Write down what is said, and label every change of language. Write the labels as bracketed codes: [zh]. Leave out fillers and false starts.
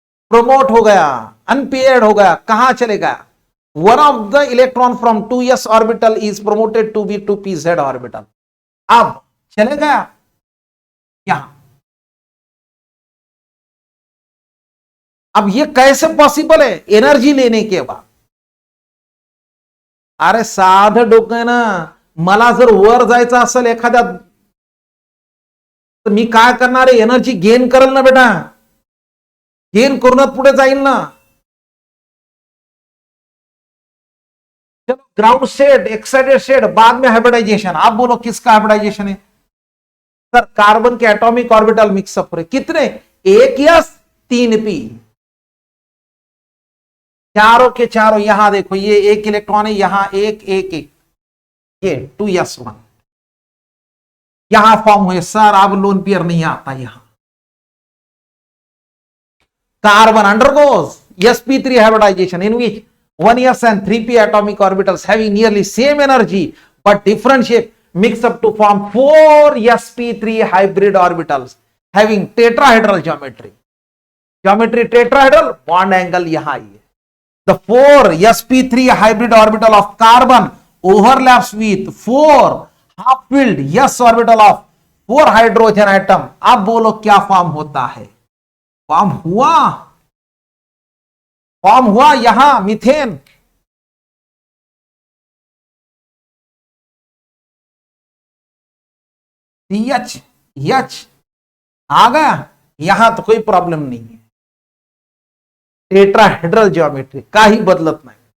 [hi] Promote हो गया, unpaired हो गया, कहां चले गया, [en] one of the electron from 2s orbital is promoted to be 2pz orbital, [hi] अब चले गया यहां। अब ये कैसे पॉसिबल है, एनर्जी लेने के बाद। [mr] अरे साधं डोकं ना, मला जर वर जायचं असेल एखाद्या, तर मी काय करणार आहे, एनर्जी गेन करेल ना बेटा, गेन करूनच पुढे जाईल ना। [hi] चलो ग्राउंड स्टेट, एक्साइटेड स्टेट, बाद में हाइब्रिडाइजेशन। आप बोलो किसका हाइब्रिडाइजेशन है? सर कार्बन के एटॉमिक ऑर्बिटल मिक्सअप हो रहे, कितने, 1s 3p, चारों के चारों, यहां देखो ये एक इलेक्ट्रॉन है, यहां एक एक एक, ये 2s1 यहां फॉर्म हुए। सर अब लोन पेयर नहीं आता, यहां carbon [en] undergoes sp3 hybridization in which 1s and 3p atomic orbitals having nearly same energy but different shape mix up to form 4 sp3 hybrid orbitals having tetrahedral geometry tetrahedral, bond angle [hi] यहां ही है। [en] The 4 sp3 hybrid orbital of carbon overlaps with 4 half-filled s orbital of 4 hydrogen atom। [hi] अब बोलो क्या form होता है, form हुआ यहां methane, CH आ गया, यहां तो कोई प्रॉब्लम नहीं है, टेट्राहेड्रल ज्योमेट्री का ही [mr] बदलत नाही।